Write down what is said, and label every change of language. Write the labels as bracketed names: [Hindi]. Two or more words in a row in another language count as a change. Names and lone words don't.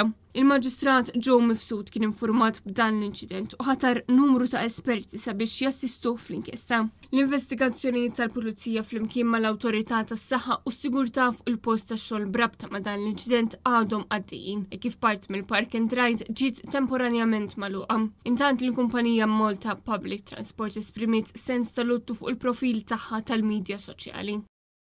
[Maltese] Il-Maġistrat Joe Mifsud kien informat b'dan l-inċident u ħatar numru ta' esperti sabiex jassistu fl-inkjesta. L-investigazzjonijiet tal-Pulizija flimkien mal-Awtorità tas-Saħħa u s-Sigurtà fuq il-post tax-xogħol brabta ma' dan l-inċident għadhom għaddejjin kif part mill-Park and Ride ġiet temporanjament magħluqa. Intant il-kumpanija Malta Public Transport esprimiet sens ta' luttu fuq il-profil tagħha tal-midja soċjali.